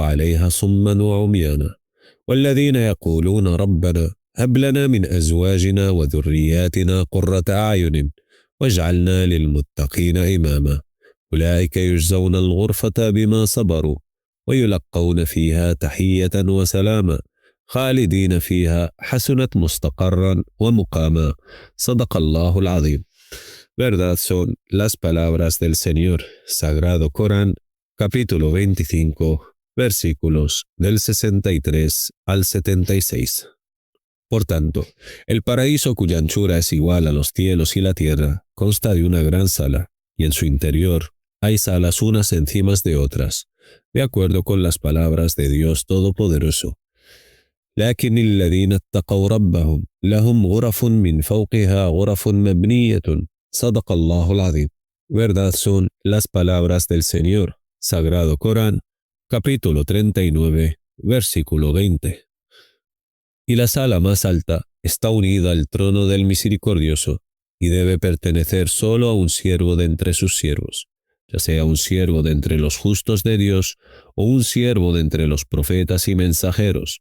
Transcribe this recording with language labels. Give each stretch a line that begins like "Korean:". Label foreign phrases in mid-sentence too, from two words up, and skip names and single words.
Arabic: عليها صما وعميانا والذين يقولون ربنا هب لنا من أزواجنا وذرياتنا قرة أعين واجعلنا للمتقين إماما أولئك يجزون الغرفة بما صبروا ويلقون فيها تحية وسلاما خالدين فيها حسنت مستقرا ومقاما صدق الله العظيم.
Spanish: Verdad son las palabras del Señor, Sagrado Corán, capítulo 25, versículos del 63 al 76. Por tanto, el paraíso cuya anchura es igual a los cielos y la tierra consta de una gran sala, y en su interior hay salas unas encima de otras, de acuerdo con las palabras de Dios Todopoderoso.
Arabic: لكن الذين اتقوا ربهم لهم غرف من فوقها غرف مبنية صدق الله العظيم.
Spanish: Verdad son las palabras del Señor, Sagrado Corán, capítulo 39, versículo 20. Y la sala más alta está unida al trono del Misericordioso y debe pertenecer solo a un siervo de entre sus siervos, ya sea un siervo de entre los justos de Dios o un siervo de entre los profetas y mensajeros.